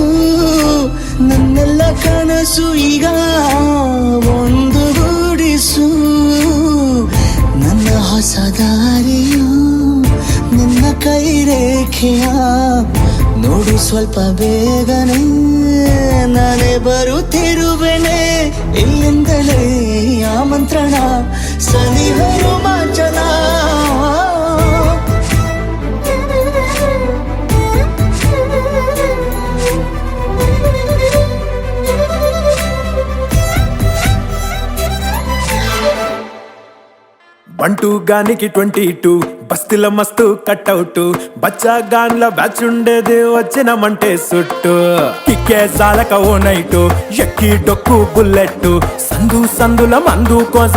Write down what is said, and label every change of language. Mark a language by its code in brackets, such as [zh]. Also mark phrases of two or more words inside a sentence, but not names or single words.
[kn] ನನ್ನೆಲ್ಲ ಕನಸು ಈಗ ಒಂದು ಗೂಡಿಸು ನನ್ನ ಹೊಸ ದಾರಿಯು ನಿನ್ನ ಕೈ ರೇಖೆಯ ನೋಡು ಸ್ವಲ್ಪ ಬೇಗನೆ ನಾನೇ ಬರುತ್ತಿರುವೆನೆ ಇಲ್ಲಿಂದಲೇ ಆಮಂತ್ರಣ ಸನಿಹ ರೋಮಾಂಚನ [te] బంటూ గానికి 22 బస్తిల మస్తు కట్అవుట్ బచ్చా గాన్ల బ్యాచ్ ఉండేది వచ్చినమంటే సుట్టు కిక్కే సాలక ఓ నైటు ఎక్కి డొక్కు బుల్లెట్ సందుల మందు కోసం